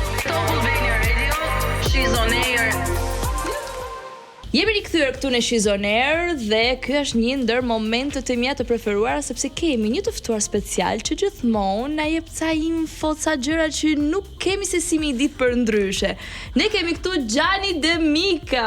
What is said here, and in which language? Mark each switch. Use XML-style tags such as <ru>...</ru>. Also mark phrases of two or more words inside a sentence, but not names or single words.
<en>Top Albania Radio, she's on air.</en> <sq>Jemi rikthyer këtu në She's on Air dhe ky është një ndër momentet e mia të preferuara sepse kemi një të ftuar special që gjithmonë na jep ca info, ca gjëra që nuk kemi se si mi ditë për ndryshe. Ne kemi këtu Gjani Demika.</sq>